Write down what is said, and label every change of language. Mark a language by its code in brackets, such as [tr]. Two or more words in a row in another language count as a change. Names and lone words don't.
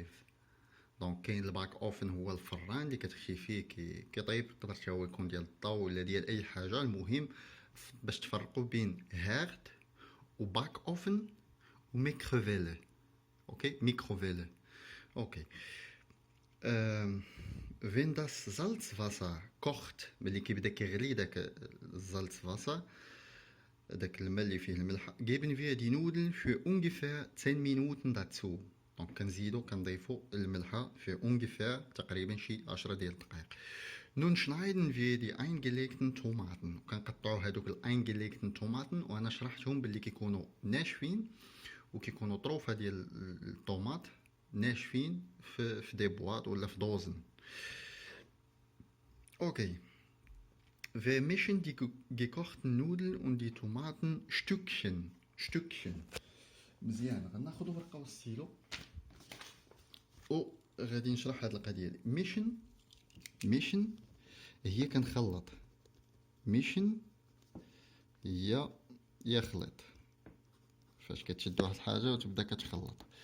[ar] دونك كاين الباك اوفن هو الفران اللي كتخشي فيه كيطيب، يقدر حتى هو يكون ديال الضو ولا ديال اي حاجه. المهم باش تفرقوا بين هيرد وباك اوفن وميكروفيل. اوكي، ميكروفيل. اوكي. [de] wenn das Salzwasser kocht، [ar] ملي كيبدا كيغلي داك الزالتواسser داك الماء اللي فيه الملح، [de] geben wir die Nudeln für ungefähr 10 Minuten dazu. [ar] دونك كنزيدو كنضيفو الملحة في ungefähr تقريبا شي 10 ديال الدقائق. [de] nun schneiden wir die eingelegten Tomaten. [ar] كنقطعو هادوك [de] eingelegten Tomaten, [ar] وانا شرحتهم باللي كيكونوا ناشفين وكيكونوا طروفه ديال الطوماط ناشفين في [fr] des boîtes [ar] ولا في دوزن. Okay. [de] Wir mischen die gekochten Nudeln und die Tomaten Stückchen. [ar] مزيان غناخدو ورقة وستيلو غادي نشرح هاد القضية دي. ميشن هي كنخلط. ميشن هي يخلط، فاش كتشد واحد الحاجة وتبدا كتخلط.